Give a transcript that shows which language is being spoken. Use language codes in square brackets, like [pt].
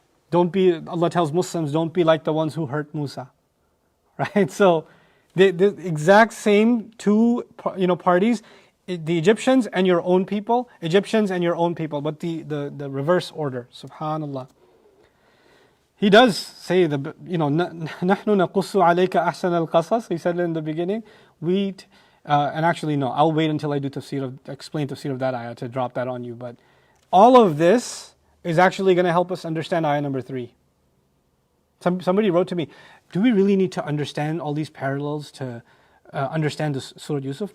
[en] Don't be, Allah tells Muslims, don't be like the ones who hurt Musa. Right? So, the exact same two parties, the Egyptians and your own people, Egyptians and your own people, but the reverse order. Subhanallah. He does say [ar] نحن نقص عليك أحسن القصص. [en] He said it in the beginning. And actually no, I'll wait until I do explain tafsir of that ayah to drop that on you. But all of this is actually going to help us understand ayah number 3. Somebody wrote to me, do we really need to understand all these parallels to understand the Surah Yusuf?